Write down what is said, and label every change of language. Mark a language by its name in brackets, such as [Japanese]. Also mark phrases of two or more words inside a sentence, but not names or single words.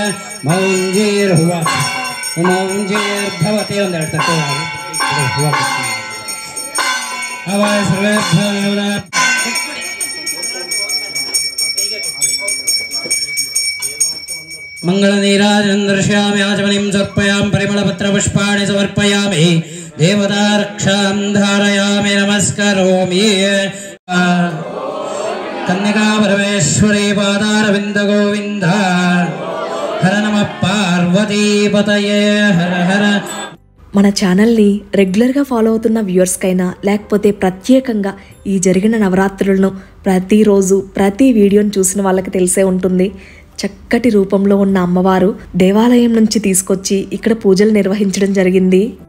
[Sanskrit] मौञ्जीर्भवति मंगलनीराजनं दर्शयामि आचमनीं समर्पयामि परिमलपत्रपुष्पाणि समर्पयामि देवता रक्षां धारयामि नमस्करोमि कन्यका परमेश्वरी पादारविन्द गोविन्द हर नमः पार्वतीपतये हर हर. [Telugu] మన ఛానల్ని రెగ్యులర్గా ఫాలో అవుతున్న వ్యూవర్స్కైనా లేకపోతే ప్రత్యేకంగా ఈ జరిగిన నవరాత్రులను ప్రతిరోజు ప్రతి వీడియోని చూసిన వాళ్ళకి తెలిసే ఉంటుంది. చక్కటి రూపంలో ఉన్న అమ్మవారు దేవాలయం నుంచి తీసుకొచ్చి ఇక్కడ పూజలు నిర్వహించడం జరిగింది.